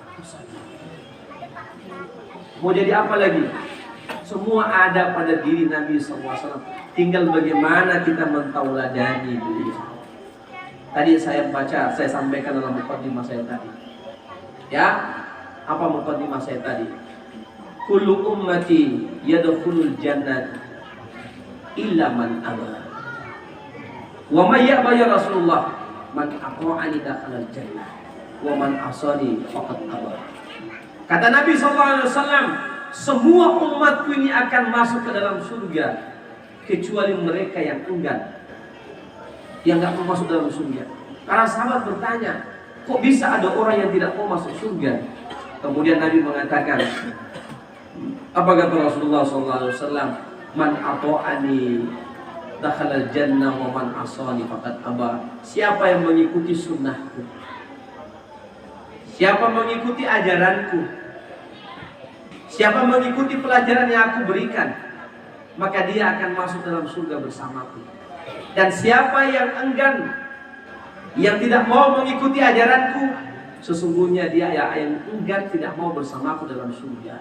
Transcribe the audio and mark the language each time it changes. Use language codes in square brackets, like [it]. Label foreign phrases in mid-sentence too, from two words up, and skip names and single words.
[id] Mau jadi apa lagi? Semua ada pada diri Nabi [ar] صلى الله عليه وسلم. [id] Tinggal bagaimana kita mentauladani beliau. Tadi saya sampaikan dalam mukadimah saya tadi. Ya, apa mukadimah saya tadi? [ar] كل أمتي يدخلون الجنة إلا من أبى. ومن يأبى يا رسول الله من أطاعني دخل الجنة ومن عصاني فقد أبى. [id] Kata Nabi SAW, semua umatku ini akan masuk ke dalam surga kecuali mereka yang enggan, yang nggak mau masuk dalam surga. Para sahabat bertanya, kok bisa ada orang yang tidak mau masuk surga? Kemudian Nabi mengatakan, apa kata Rasulullah SAW? [ar] من أطاعني دخل الجنة ومن عصاني فقد أبى. [id] Siapa yang mengikuti sunnahku, siapa mengikuti ajaranku, siapa mengikuti pelajaran yang aku berikan, maka dia akan masuk dalam surga bersamaku. Dan siapa yang enggan, yang tidak mau mengikuti ajaranku, sesungguhnya dia yang enggan tidak mau bersamaku dalam surga.